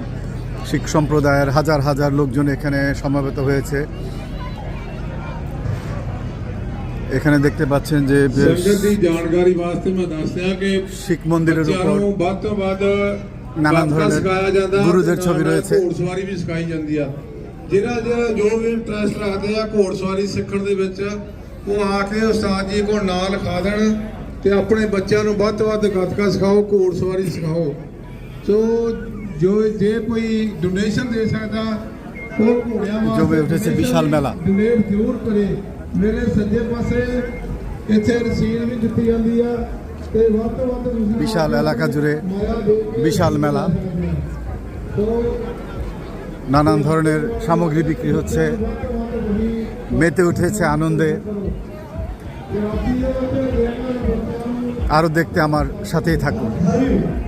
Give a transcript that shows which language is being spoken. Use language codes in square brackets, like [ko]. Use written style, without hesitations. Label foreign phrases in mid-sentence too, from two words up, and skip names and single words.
[bn] শিখ সম্প্রদায়ের হাজার হাজার লোকজন এখানে সমবেত হয়েছে। এখানে দেখতে পাচ্ছেন যে শিখ মন্দিরের উপর নানান ধরনের গুরুদের ছবি রয়েছে। [pa] ਜਿਹੜਾ ਜੋ ਵੀ ਇੰਟਰਸਟ ਰੱਖਦੇ ਆ ਘੋੜਸਵਾਰੀ ਸਿੱਖਣ ਦੇ ਵਿੱਚ ਉਹ ਆ ਕੇ ਉਸਤਾਦ ਜੀ ਕੋਲ ਨਾਂ ਲਿਖਾ ਦੇਣ ਤੇ ਆਪਣੇ ਬੱਚਿਆਂ ਨੂੰ ਵੱਧ ਤੋਂ ਵੱਧ ਗੱਤਕਾ ਸਿਖਾਓ, ਘੋੜਸਵਾਰੀ ਸਿਖਾਓ। ਸੋ ਜੋ ਜੇ ਕੋਈ ਡੋਨੇਸ਼ਨ ਦੇ ਸਕਦਾ ਉਹ ਘੋੜਿਆਂ ਵਾਸਤੇ ਵਿਸ਼ਾਲ ਮੇਲਾ ਡੋਨੇਟ ਜ਼ਰੂਰ ਕਰੇ। ਮੇਰੇ ਸੱਜੇ ਪਾਸੇ ਇੱਥੇ ਰਸੀਦ ਵੀ ਦਿੱਤੀ ਜਾਂਦੀ ਆ ਤੇ ਵੱਧ ਤੋਂ ਵੱਧ [bn] বিশাল এলাকা জুড়ে বিশাল মেলা, নানান ধরনের সামগ্রী বিক্রি হচ্ছে। মেতে উঠেছে আনন্দে। আরও দেখতে আমার সাথেই থাকুন।